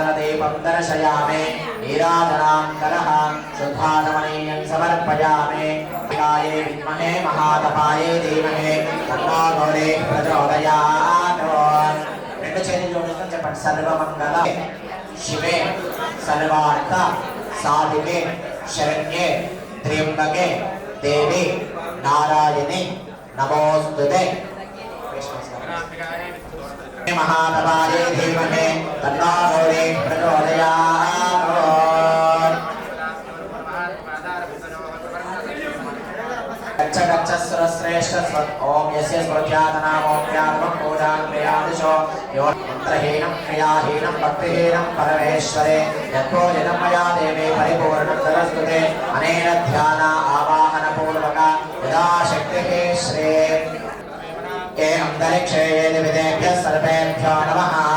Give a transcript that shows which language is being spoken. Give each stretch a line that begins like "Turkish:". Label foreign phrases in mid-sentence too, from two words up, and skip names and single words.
Sanskrit: దీపం దర్శయామి నీరాజనాంతరః శుద్ధానమనీయం సమర్పయామి గాయే విద్మహే మహాతపాయే ధీమహే తన్నో గౌరీ ప్రచోదయాత్
Telugu: రెండు చేతులు జోడించుకొని చెప్పండి
Sanskrit: సర్వమంగళ శివే సర్వార్థ సాధికే శరణ్యే త్ర్యంబకే దేవి నారాయణి నమోస్తుతే महातपाये धीमहि तन्नो गौरी प्रचोदयात् गच्छ गच्छ सुरश्रेष्ठ ओम यस्य स्मृत्यातनामोऽप्यात्मं पूजां क्रियादिशो यो मन्त्रहीनं क्रियाहीनं भक्तिहीनं परमेश्वरे यत्पूजितं मया देवी परिपूर्णं सरस्वते अनेन ध्यान आवाहनपूर्वक यदा शक्तिः श्री के अंतरिक्षे देवतेभ्यः सर्वेभ्यो नमः